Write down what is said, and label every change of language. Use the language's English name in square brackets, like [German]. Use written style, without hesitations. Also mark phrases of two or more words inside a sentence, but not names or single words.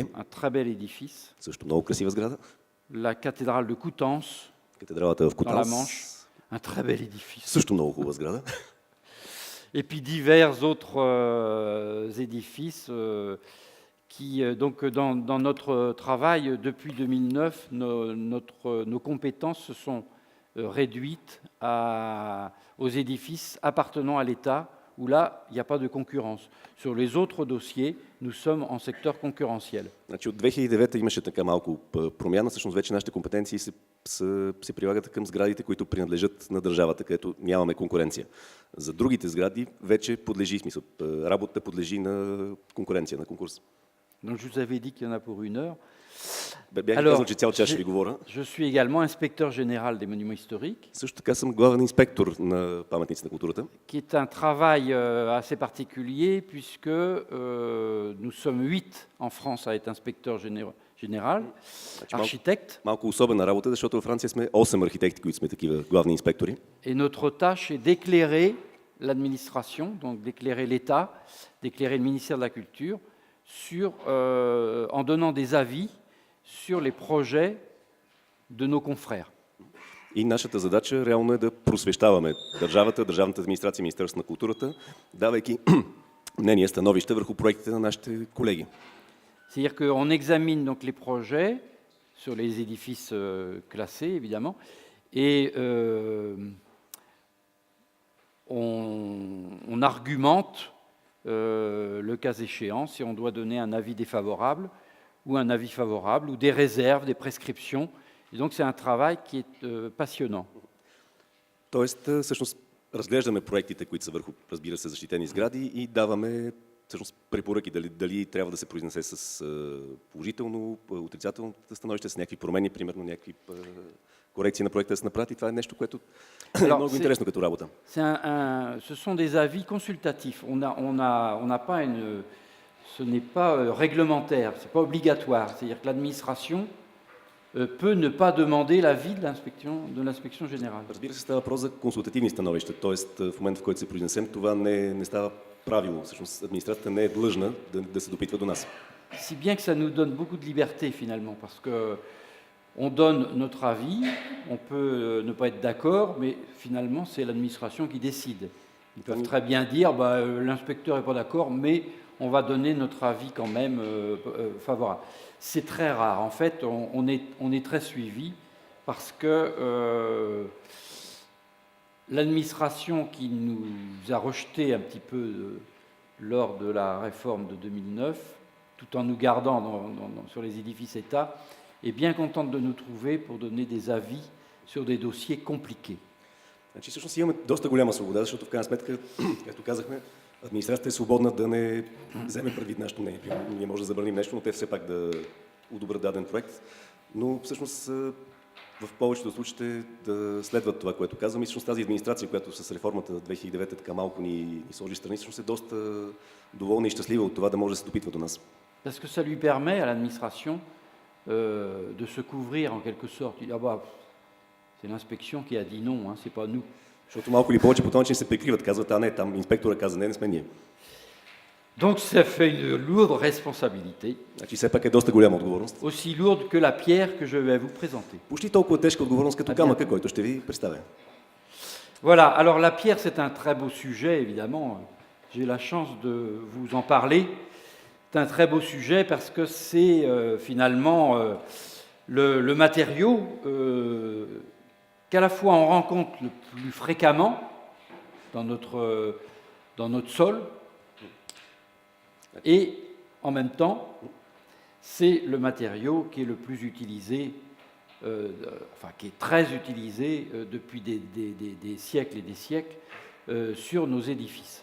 [French] un très bel édifice, [Bulgarian] също много красива сграда. [French] la cathédrale de Coutances, [Bulgarian] Катедралата в [French] dans la [Bulgarian] Кутанс, [French] Manche, un très bel édifice. [Bulgarian] също много хубава сграда. [French] Et puis divers autres édifices qui, donc, dans notre travail depuis 2009, nos compétences se sont réduites aux édifices appartenant à l'État, où là, il n'y a pas de concurrence. Sur les autres dossiers, nous sommes en secteur concurrentiel. [Bulgarian] Значи от 2009 имаше така малко промяна. Всъщност вече нашите компетенции се прилагат към сградите, които принадлежат на държавата, където нямаме конкуренция. За другите сгради вече подлежи, в смисъл, работата подлежи на конкуренция, на конкурс. [French] Donc, je vous avais dit qu'il y en a pour 1 heure. [Bulgarian] Бях казал, че цял час ще ви говоря. [French] Je suis également inspecteur général des monuments historiques, [Bulgarian] Също така съм главен инспектор на паметници на културата, [French] qui est un travail assez particulier puisque nous sommes 8 en France à être inspecteur général, architecte, [Bulgarian] малко особена работа, защото във Франция сме 8 архитекти, които сме такива главни инспектори. [French] et notre tâche est d'éclairer l'administration, donc d'éclairer l'État, d'éclairer le ministère de la Culture, en donnant des avis sur les projets de nos confrères. [Bulgarian] И нашата задача реално е да просвещаваме държавата, държавната администрация, Министерството на културата, давайки мнение, становища върху проектите на нашите колеги. [French] C'est-à-dire qu'on examine donc les projets sur les édifices classés, évidemment, et on argumente le cas échéant si on doit donner un avis défavorable ou un avis favorable, ou des réserves, des prescriptions. Et donc c'est un travail qui est passionnant. [Bulgarian] Тоест, всъщност, разглеждаме проектите, които са върху, разбира се, защитени сгради и даваме всъщност препоръки дали трябва да се произнесе с положително, отрицателно становище, с някакви промени, примерно някакви корекции на проекта да се направят. И това е нещо, което е много интересно като работа. [French] Ce sont des avis consultatifs. On n'a pas ce n'est pas réglementaire, ce n'est pas obligatoire. C'est-à-dire que l'administration peut ne pas demander l'avis de l'inspection générale. [Bulgarian] Разбира се, става въпрос за консултативни становища, т.е. в момента, в който се произнесем, това не става правило. Всъщност администрацията не е длъжна да се допитва до нас. [French] Si bien que ça nous donne beaucoup de liberté finalement, parce que on donne notre avis, on peut ne pas être d'accord, mais finalement c'est l'administration qui décide. Ils peuvent très bien dire l'inspecteur n'est pas d'accord, mais on va donner notre avis quand même favorable. C'est très rare. En fait, on est très suivi parce que l'administration qui nous a rejeté un petit peu lors de la réforme de 2009, tout en nous gardant sur les édifices État, est bien contente de nous trouver pour donner des avis sur des dossiers compliqués. [Bulgarian] Значи всъщност имаме доста голяма свобода, защото в крайна сметка, както казахме, администрацията е свободна да не вземе предвид нашето мнение. Ние може да забраним нещо, но те все пак да одобрят даден проект. Но всъщност в повечето случаите да следват това, което казвам. И всъщност тази администрация, която с реформата 2009 така малко ни сложи страни, всъщност е доста доволна и щастлива от това да може да се допитва до нас. [French] Parce que ça lui permet à l'administration de se couvrir en quelque sorte. Il dit, c'est l'inspection qui a dit non, hein, c'est pas nous. [Bulgarian] Защото малко или повече по този начин се прикриват, казват, не, там инспектора каза, не сме ние. [French] Donc ça fait une lourde responsabilité. [Bulgarian] Значи все пак е доста голяма отговорност. [French] Aussi lourde que la pierre que je vais vous présenter. [Bulgarian] Почти толкова тежка отговорност като камъка, който ще ви представя. [French] Voilà, alors la pierre c'est un très beau sujet évidemment. J'ai la chance de vous en parler. C'est un très beau sujet parce que c'est finalement le matériau qu'à la fois on rencontre le plus fréquemment dans notre sol et en même temps c'est le matériau qui est le plus utilisé, qui est très utilisé depuis des siècles et des siècles sur nos édifices.